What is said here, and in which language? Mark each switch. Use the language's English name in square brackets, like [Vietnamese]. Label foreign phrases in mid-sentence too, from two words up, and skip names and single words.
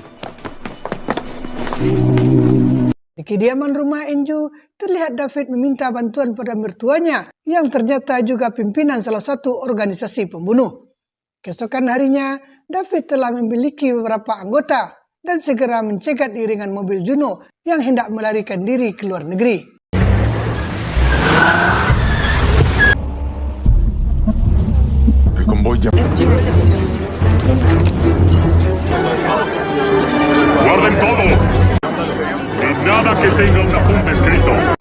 [Indonesian] Di kediaman rumah Enju, terlihat David meminta bantuan pada mertuanya yang ternyata juga pimpinan salah satu organisasi pembunuh. Keesokan harinya, David telah memiliki beberapa anggota dan segera mencegat iringan mobil Juno yang hendak melarikan diri ke luar negeri. [Spanish] El convoy ya... ¡Guarden todo! Y nada que tenga un apunte escrito.